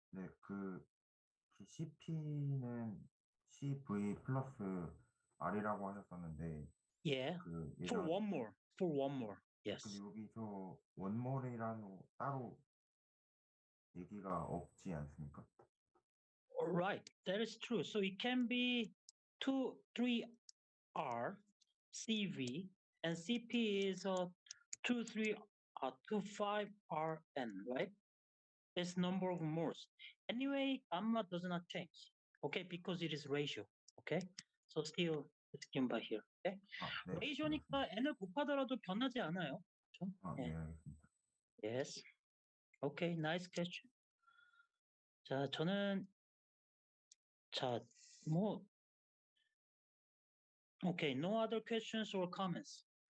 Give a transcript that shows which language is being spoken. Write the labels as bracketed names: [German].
[Korean] 네, CP는 CV 플러스 R이라고 하셨었는데, [English] Yeah. For one more. For one more. Yes. [Korean] 근데 여기서 원몰이라는 따로 얘기가 없지 않습니까? [English] Right. That is true. So it can be 2, 3R, CV, and CP is 2, 3, 2, 5RN, right? This number of moles. Anyway, gamma does not change. Okay, because it is ratio. Okay, so still it's given by here. Okay, [Korean] 네. ratio니까 n을 곱하더라도 변하지 않아요. 그렇죠? 네, 알겠습니다. [English] Yes. Okay, nice question. [Korean] 자, 저는 [English] okay, no other questions or comments.